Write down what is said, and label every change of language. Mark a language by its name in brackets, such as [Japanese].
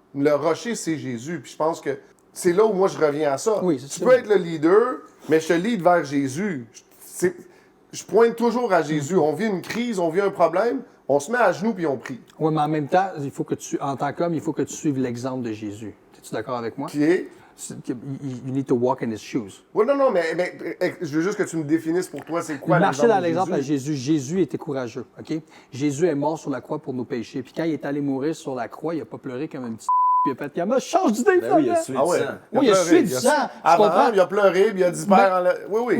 [French] Le rocher, c'est Jésus. Puis je pense que c'est là où moi je reviens à ça. Oui, tu peux être le leader, mais je te lead vers Jésus. Je pointe toujours à Jésus. On vit une crise, on vit un problème, on se met à genoux puis on prie. Oui, mais en même temps, il faut que en tant qu'homme, il faut que tu suives l'exemple de Jésus. Es-tu d'accord avec moi? Qui est? [English] You need to walk in his shoes. [French] Oui, non, mais je veux juste que tu me définisses pour toi, c'est quoi Marcher dans l'exemple de à Jésus? Jésus. Jésus était courageux, OK? Jésus est mort sur la croix pour nos péchés. Puis quand il est allé mourir sur la croix, il n'a pas pleuré comme un petit puis il a fait « change d'idée, Ben oui, il a sué du sang. Oui, il a sué du sang. Tu comprends? Il a pleuré, puis il a dit père en Oui.